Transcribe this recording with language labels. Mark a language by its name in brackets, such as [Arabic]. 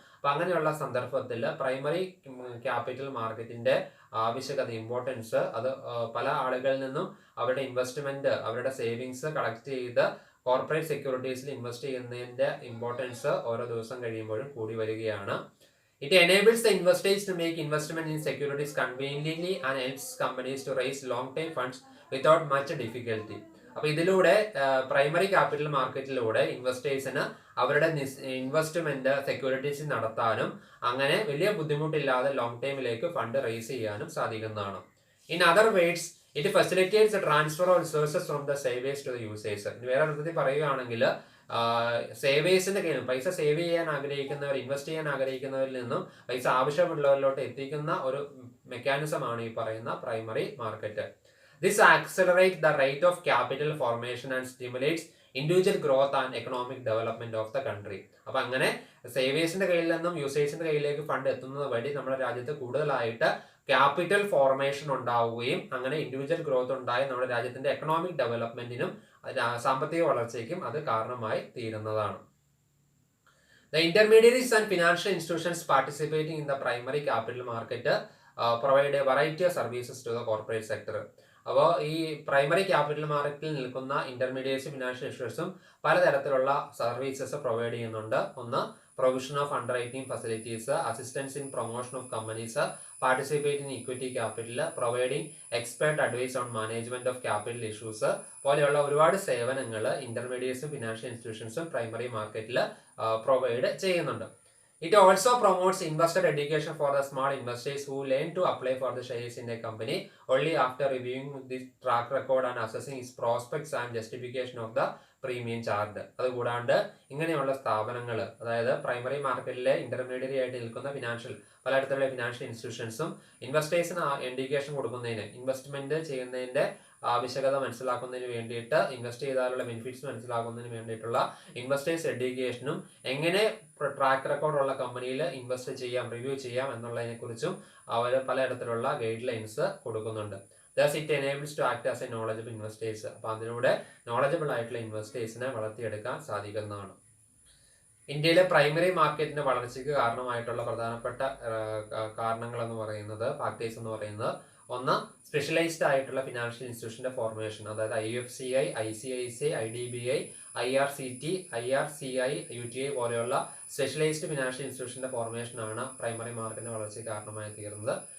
[Malayalam] അപ്പൊ അങ്ങനെയുള്ള സന്ദർഭത്തിൽ പ്രൈമറി ക്യാപിറ്റൽ മാർക്കറ്റിന്റെ ആവശ്യകത, ഇമ്പോർട്ടൻസ്, അത് പല ആളുകളിൽ നിന്നും അവരുടെ ഇൻവെസ്റ്റ്മെന്റ്, അവരുടെ സേവിങ്സ് കളക്ട് ചെയ്ത് കോർപ്പറേറ്റ് സെക്യൂരിറ്റീസിൽ ഇൻവെസ്റ്റ് ചെയ്യുന്നതിന്റെ ഇമ്പോർട്ടൻസ് ഓരോ ദിവസം കഴിയുമ്പോഴും കൂടി വരികയാണ്. [English] It enables the investors to make investment in securities conveniently and helps companies to raise long-term funds without much difficulty. [Malayalam] അപ്പോൾ ഇതിലൂടെ പ്രൈമറി ക്യാപിറ്റൽ മാർക്കറ്റിലൂടെ ഇൻവെസ്റ്റേഴ്സിന് അവരുടെ ഇൻവെസ്റ്റ്മെന്റ് സെക്യൂരിറ്റീസ് നടത്താനും അങ്ങനെ വലിയ ബുദ്ധിമുട്ടില്ലാതെ ലോങ് ടൈമിലേക്ക് ഫണ്ട് റേസ് ചെയ്യാനും സാധിക്കുന്നതാണ്. [English] In other words it facilitates the transfer of resources from the savers to the users. [Malayalam] വേറെ അർത്ഥത്തിൽ പറയുകയാണെങ്കിൽ സേവേഴ്സിന്റെ കയ്യിൽ പൈസ സേവ് ചെയ്യാൻ ആഗ്രഹിക്കുന്നവർ, ഇൻവെസ്റ്റ് ചെയ്യാൻ ആഗ്രഹിക്കുന്നവരിൽ നിന്നും പൈസ ആവശ്യമുള്ളവരിലോട്ട് എത്തിക്കുന്ന ഒരു മെക്കാനിസമാണ് ഈ പറയുന്ന primary market. [English] This accelerates the rate of capital formation and stimulates individual growth and economic development of the country. [Malayalam] അപ്പൊ അങ്ങനെ സേവേഴ്സിന്റെ കയ്യിൽ നിന്നും യൂസേഴ്സിന്റെ കയ്യിലേക്ക് ഫണ്ട് എത്തുന്നത് വഴി നമ്മുടെ രാജ്യത്ത് കൂടുതലായിട്ട് ക്യാപിറ്റൽ ഫോർമേഷൻ ഉണ്ടാവുകയും അങ്ങനെ ഇൻഡിവിജ്വൽ ഗ്രോത്ത് ഉണ്ടായി നമ്മുടെ രാജ്യത്തിന്റെ എക്കണോമിക് ഡെവലപ്മെന്റിനും സാമ്പത്തിക വളർച്ചയ്ക്കും അത് കാരണമായി തീരുന്നതാണ്. [English] The intermediaries and financial institutions participating in the primary capital market provide a variety of services to the corporate sector. [Malayalam] അപ്പോൾ ഈ പ്രൈമറി ക്യാപിറ്റൽ മാർക്കറ്റിൽ നിൽക്കുന്ന ഇന്റർമീഡിയറ്റ്സ്, ഫിനാൻഷ്യൽ ഇൻസ്റ്റിറ്റ്യൂഷൻസും പലതരത്തിലുള്ള സർവീസസ് പ്രൊവൈഡ് ചെയ്യുന്നുണ്ട്. [English] ഒന്ന്, provision of underwriting facilities, assistance in promotion of companies, participate in equity capital, providing expert advice on management of capital issues [Malayalam] പോലെയുള്ള ഒരുപാട് സേവനങ്ങൾ ഇന്റർമീഡിയറ്റ്സും ഫിനാൻഷ്യൽ ഇൻസ്റ്റിറ്റ്യൂഷൻസും പ്രൈമറി മാർക്കറ്റിൽ പ്രൊവൈഡ് ചെയ്യുന്നുണ്ട്. [English] It also promotes investor education for the small investors who learn to apply for the shares in a company only after reviewing the track record and assessing its prospects and justification of the premium charge. [Malayalam] അതുകൂടാണ്ട് ഇങ്ങനെയുള്ള സ്ഥാപനങ്ങൾ, അതായത് primary മാർക്കറ്റിലെ intermediary ആയിട്ട് നിൽക്കുന്ന പലതരത്തിലുള്ള financial ഇൻസ്റ്റിറ്റ്യൂഷൻസും ഇൻവെസ്റ്റേഴ്സിന് education കൊടുക്കുന്നതിന്, investment ചെയ്യുന്നതിന്റെ ആവശ്യകത മനസ്സിലാക്കുന്നതിന് വേണ്ടിയിട്ട്, ഇൻവെസ്റ്റ് ചെയ്താലുള്ള ബെനിഫിറ്റ്സ് മനസ്സിലാക്കുന്നതിന് വേണ്ടിയിട്ടുള്ള ഇൻവെസ്റ്റേഴ്സ് എഡ്യൂക്കേഷനും എങ്ങനെ ട്രാക്ക് റെക്കോർഡുള്ള കമ്പനിയിൽ ഇൻവെസ്റ്റ് ചെയ്യാം, റിവ്യൂ ചെയ്യാം എന്നുള്ളതിനെ കുറിച്ചും അവർ പലതരത്തിലുള്ള ഗൈഡ് ലൈൻസ് കൊടുക്കുന്നുണ്ട്. [English] Thus it enables to act as a knowledgeable investors. [Malayalam] അപ്പോൾ അതിലൂടെ നോളജബിൾ ആയിട്ടുള്ള ഇൻവെസ്റ്റേഴ്സിനെ വളർത്തിയെടുക്കാൻ സാധിക്കുന്നതാണ്. ഇന്ത്യയിലെ പ്രൈമറി മാർക്കറ്റിന്റെ വളർച്ചയ്ക്ക് കാരണമായിട്ടുള്ള പ്രധാനപ്പെട്ട കാരണങ്ങൾ എന്ന് പറയുന്നത്, ഫാക്ടേഴ്സ് എന്ന് പറയുന്നത്, ഒന്ന്, സ്പെഷ്യലൈസ്ഡ് ആയിട്ടുള്ള ഫിനാൻഷ്യൽ ഇൻസ്റ്റിറ്റ്യൂഷന്റെ ഫോർമേഷൻ, അതായത് IFCI, ICICI, IDBI, IRCT, IRCI, UTI പോലെയുള്ള സ്പെഷ്യലൈസ്ഡ് ഫിനാൻഷ്യൽ ഇൻസ്റ്റിറ്റ്യൂഷന്റെ ഫോർമേഷൻ ആണ് പ്രൈമറി മാർക്കറ്റിന്റെ വളർച്ചയ്ക്ക് കാരണമായി തീരുന്നത്.